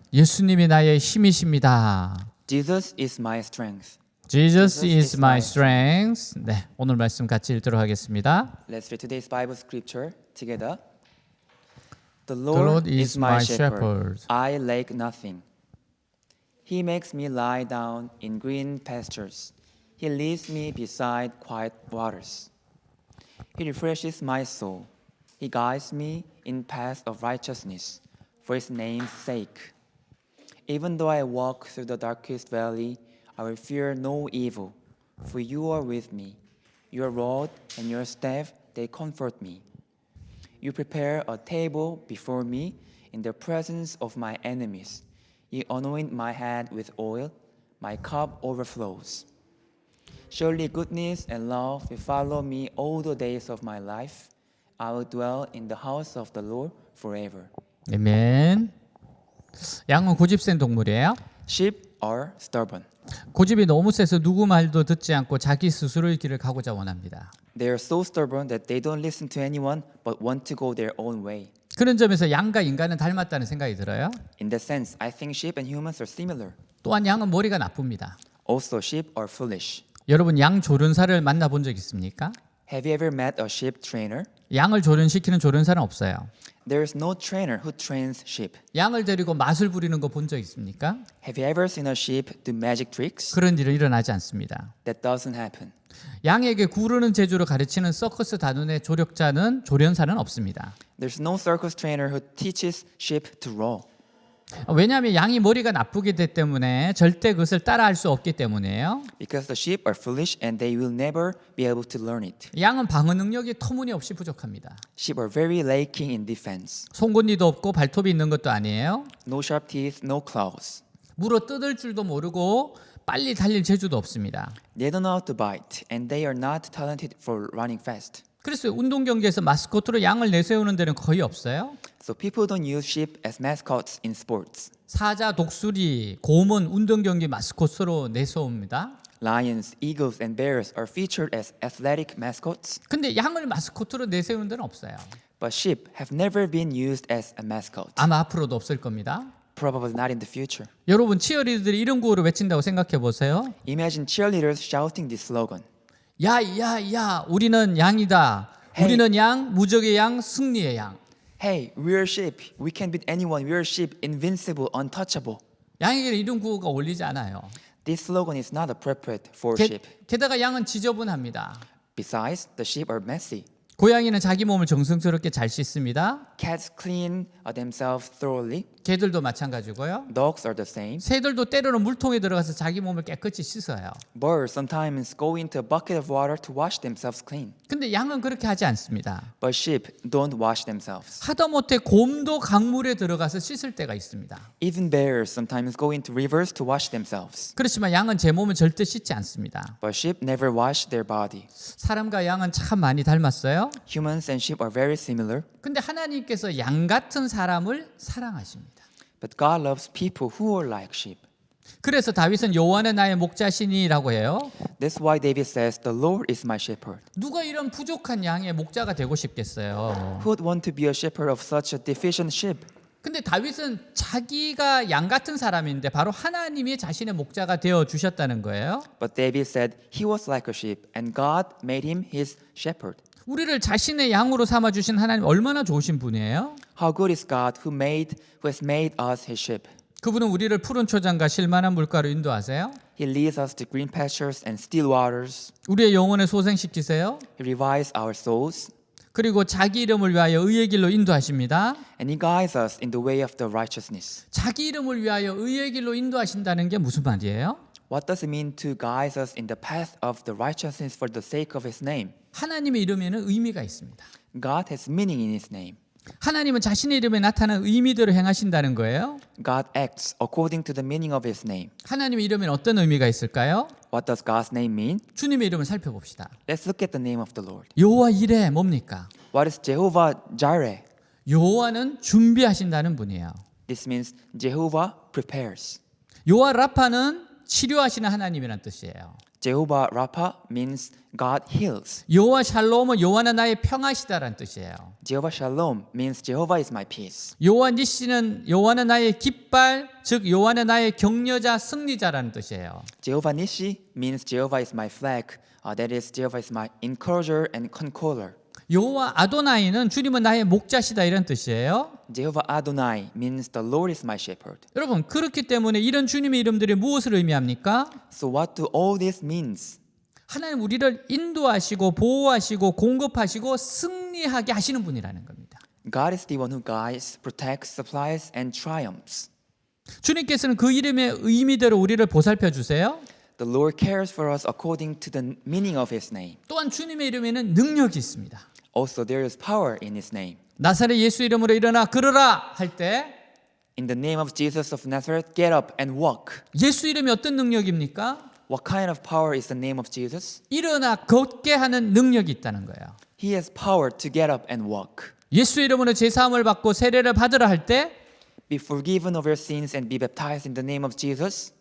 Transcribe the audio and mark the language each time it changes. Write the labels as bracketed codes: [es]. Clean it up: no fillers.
[ko] 예수님이 나의 힘이십니다. [en] Jesus is my strength. Jesus is my strength. [ko] 네, 오늘 말씀 같이 읽도록 하겠습니다. [en] Let's read today's Bible scripture together. The Lord Lord is my shepherd. I lack nothing. He makes me lie down in green pastures. He leads me beside quiet waters. He refreshes my soul. He guides me in paths of righteousness for His name's sake. Even though I walk through the darkest valley, I will fear no evil, for you are with me. Your rod and your staff, they comfort me. You prepare a table before me in the presence of my enemies. You anoint my head with oil, my cup overflows. Surely goodness and love will follow me all the days of my life. I will dwell in the house of the Lord forever. [ko] 아멘. 양은 고집센 동물이에요. [en] Sheep are stubborn. [ko] 고집이 너무 세서 누구 말도 듣지 않고 자기 스스로의 길을 가고자 원합니다. [en] They are so stubborn that they don't listen to anyone but want to go their own way. [ko] 그런 점에서 양과 인간은 닮았다는 생각이 들어요. [en] In that sense, I think sheep and humans are similar. [ko] 또한 양은 머리가 나쁩니다. [en] Also, sheep are foolish. [ko] 여러분 양 조련사를 만나본 적 있습니까? [en] Have you ever met a sheep trainer? [ko] 양을 조련시키는 조련사는 없어요. [en] There is no trainer who trains sheep. [ko] 양을 데리고 마술 부리는 거 본 적 있습니까? [en] Have you ever seen a sheep do magic tricks? [ko] 그런 일은 일어나지 않습니다. [en] That doesn't happen. [ko] 양에게 구르는 재주를 가르치는 서커스 단원의 조력자는 조련사는 없습니다. [en] There's no circus trainer who teaches sheep to roll. [ko] 왜냐하면 양이 머리가 나쁘기 때문에 절대 그것을 따라할 수 없기 때문이에요. [en] Because the sheep are foolish and they will never be able to learn it. [ko] 양은 방어 능력이 터무니없이 부족합니다. [en] Sheep are very lacking in defense. [ko] 송곳니도 없고 발톱이 있는 것도 아니에요. [en] No sharp teeth, no claws. [ko] 물어 뜯을 줄도 모르고 빨리 달릴 재주도 없습니다. [en] They don't know how to bite and they are not talented for running fast. [ko] 그래서 운동 경기에서 마스코트로 양을 내세우는 데는 거의 없어요. [en] So people don't use sheep as mascots in sports. [ko] 사자, 독수리, 곰은 운동 경기 마스코트로 내세웁니다. [en] Lions, eagles, and bears are featured as athletic mascots, [ko] 근데 양을 마스코트로 내세우는 데는 없어요. [en] but sheep have never been used as a mascot. [ko] 아마 앞으로도 없을 겁니다. [en] Probably not in the future. [ko] 여러분 치어리더들이 이런 구호를 외친다고 생각해 보세요. [en] Imagine cheerleaders shouting this slogan. [ko] 야, 야, 야, 우리는 양이다. 우리는 양, 무적의 양, 승리의 양. [en] Hey, we're sheep. We can beat anyone. We're sheep, invincible, untouchable. [ko] 양에게는 이런 구호가 어울리지 않아요. [en] This slogan is not appropriate for sheep. [ko] 게다가 양은 지저분합니다. [en] Besides, the sheep are messy. [ko] 고양이는 자기 몸을 정성스럽게 잘 씻습니다. [en] Cats clean themselves thoroughly. [ko] 개들도 마찬가지고요. [en] Dogs are the same. [ko] 새들도 때로는 물통에 들어가서 자기 몸을 깨끗이 씻어요. [en] Birds sometimes go into a bucket of water to wash themselves clean. [ko] 근데 양은 그렇게 하지 않습니다. [en] But sheep don't wash themselves. [ko] 하다못해 곰도 강물에 들어가서 씻을 때가 있습니다. [en] Even bears sometimes go into rivers to wash themselves. [ko] 그렇지만 양은 제 몸을 절대 씻지 않습니다. [en] But sheep never wash their body. [ko] 사람과 양은 참 많이 닮았어요. [en] Humans and sheep are very similar. [ko] 근데 하나님께서 양 같은 사람을 사랑하십니다. [en] But God loves people who are like sheep. [ko] 그래서 다윗은 여호와는 나의 목자시니라고 해요. [en] That's why David says, "The Lord is my shepherd." [ko] 누가 이런 부족한 양의 목자가 되고 싶겠어요. [en] Who would want to be a shepherd of such a deficient sheep? [ko] 근데 다윗은 자기가 양 같은 사람인데 바로 하나님이 자신의 목자가 되어 주셨다는 거예요. [en] But David said he was like a sheep, and God made him his shepherd. [ko] 우리를 자신의 양으로 삼아 주신 하나님 얼마나 좋으신 분이에요? [en] How good is God who has made us his sheep? [ko] 그분은 우리를 푸른 초장과 실만한 물가로 인도하세요. [en] He leads us to green pastures and still waters. [ko] 우리의 영혼을 소생시키세요. [en] He revives our souls, [ko] 그리고 자기 이름을 위하여 의의 길로 인도하십니다. [en] and he guides us in the way of the righteousness. [ko] 자기 이름을 위하여 의의 길로 인도하신다는 게 무슨 말이에요? [en] What does it mean to guide us in the path of the righteousness for the sake of his name? [ko] 하나님의 이름에는 의미가 있습니다. [en] God has meaning in his name. [ko] 하나님은 자신의 이름에 나타난 의미대로 행하신다는 거예요. [en] God acts according to the meaning of his name. [ko] 하나님의 이름에는 어떤 의미가 있을까요? [en] What does God's name mean? [ko] 주님의 이름을 살펴봅시다. [en] Let's look at the name of the Lord. [ko] 여호와 이레 뭡니까? [en] What is Jehovah Jireh? [ko] 여호와는 준비하신다는 분이에요. [en] This means Jehovah prepares. [ko] 여호와 라파는 치료하시는 하나님이란 뜻이에요. [en] Jehovah Rapha means God heals. [ko] 여호와 샬롬은 여호와는 나의 평화시다라는 뜻이에요. [en] Jehovah Shalom means Jehovah is my peace. [ko] 여호와 니시는 여호와는 나의 깃발, 즉 여호와는 나의 격려자, 승리자라는 뜻이에요. [en] Jehovah Nissi means Jehovah is my flag. That is, Jehovah is my encourager and consoler. [ko] 여호와 아도나이는 주님은 나의 목자시다 이런 뜻이에요. [en] Jehovah Adonai means the Lord is my shepherd. [ko] 여러분 그렇기 때문에 이런 주님의 이름들이 무엇을 의미합니까? [en] So what do all this means? [ko] 하나님 우리를 인도하시고 보호하시고 공급하시고 승리하게 하시는 분이라는 겁니다. [en] God is the one who guides, protects, supplies, and triumphs. [ko] 주님께서는 그 이름의 의미대로 우리를 보살펴 주세요. [en] The Lord cares for us according to the meaning of His name. [ko] 또한 주님의 이름에는 능력이 있습니다. [en] Also, there is power in His name. [ko] 나사렛 예수 이름으로 일어나 걸으라 할 때 [en] In the name of Jesus of Nazareth, get up and walk. [ko] 예수 이름이 어떤 능력입니까? [en] What kind of power is the name of Jesus? [ko] 일어나 걷게 하는 능력이 있다는 거예요. [en] He has power to get up and walk. [ko] 예수 이름으로 제사함을 받고 세례를 받으라 할 때 [en] Be forgiven of your sins and be baptized in the name of Jesus.